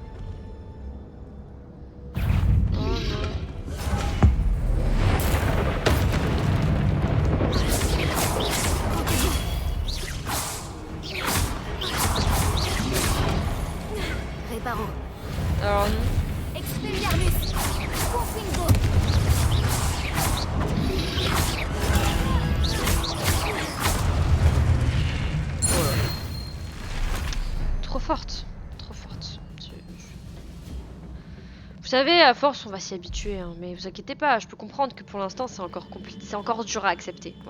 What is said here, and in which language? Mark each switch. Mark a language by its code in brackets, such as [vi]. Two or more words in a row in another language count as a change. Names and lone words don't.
[fr] Oh non. Réparo. Alors non. Expelliarmus. Confringo. Trop forte. Trop forte. Vous savez, à force, on va s'y habituer, hein, mais vous inquiétez pas, je peux comprendre que pour l'instant, c'est encore compliqué, c'est encore dur à accepter, voilà.